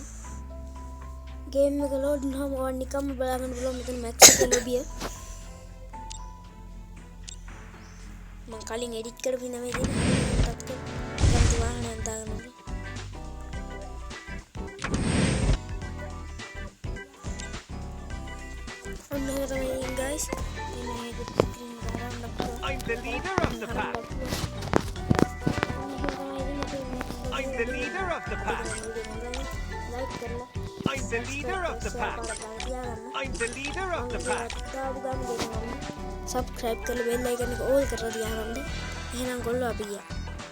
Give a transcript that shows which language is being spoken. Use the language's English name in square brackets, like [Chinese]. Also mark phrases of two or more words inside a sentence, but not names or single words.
[Sinhala] game එක load වුණාම ඔයා නිකම්ම බලාගන්න පුළුවන් මෙතන max එකේ lobby එක. මම කලින් edit කරපු ඉඳන් මේ දෙන්න ටච් කරලා ගන්න වාහනයක් දාගන්න ඕනේ. ඔන්න ඒක තමයි guys. [English] I'm the leader of the pack. I'm the leader of the pack. I'm the leader of the pack. I'm the leader of the pack. [Hindi] Subscribe कर लो, [English] bell icon [Hindi] को all कर दिया हमने. ये ना गोल्लो अभी है.